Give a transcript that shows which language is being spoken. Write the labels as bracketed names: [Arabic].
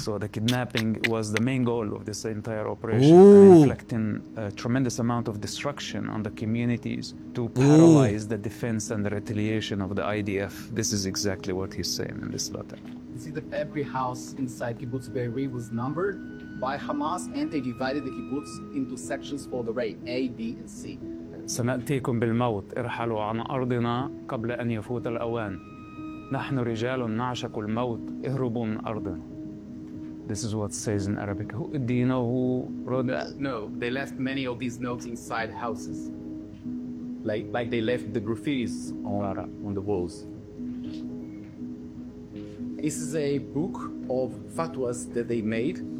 [English] So the kidnapping was the main goal of this entire operation, inflicting a tremendous amount of destruction on the communities to paralyze the defense and the retaliation of the IDF. This is exactly what he's saying in this letter. You see that every house inside Kibbutz Be'eri was numbered by Hamas, and they divided the kibbutz into sections for the raid, A, B, and C. [Arabic] سنأتيكم بالموت ارحلوا عن أرضنا قبل أن يفوت الأوان نحن رجال نعشق الموت اهربوا من أرضنا. [English] This is what says in Arabic. Do you know who wrote that? No, they left many of these notes inside houses, like they left the graffitis on the walls. This is a book of fatwas that they made.